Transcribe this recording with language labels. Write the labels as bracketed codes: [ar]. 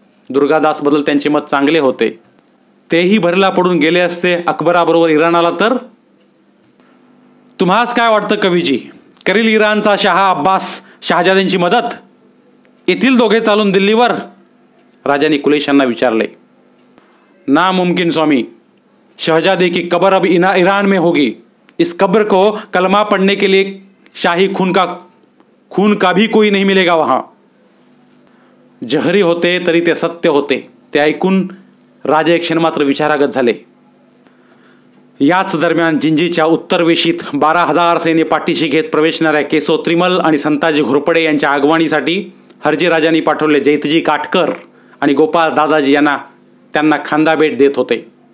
[mr] दुर्गादासबद्दल त्यांचे मत चांगले होते. तेही भरला पडून गेले असते अकबराबरोबर इराणाला तर? तुम्हास काय वाटतं कवीजी, करील इराणचा शहा अब्बास शहाजादेंची मदत? येथील दोघे चालून दिल्लीवर? राजाने कुलेशांना विचारले. [hi] ना मुमकिन स्वामी, शहजादे की कबर अब इराण में होगी. इस कब्र को कलमा पढ़ने के लिए शाही खून का भी कोई नहीं मिलेगा वहां. [mr] जहरी होते तरी ते सत्य होते ते ऐकून राजे एक क्षण मात्र विचारागत झाले. याच दरम्यान जिंजीच्या उत्तरवेशीत 12,000 सैन्य पाठीशी घेत प्रवेशणाऱ्या केशव त्रिमल आणि संताजी घोरपडे यांच्या आगवणीसाठी हरजी राजांनी पाठवले जैतजी काटकर आणि गोपाळ दादाजी यांना त्यांना खांदा भेट देत होते.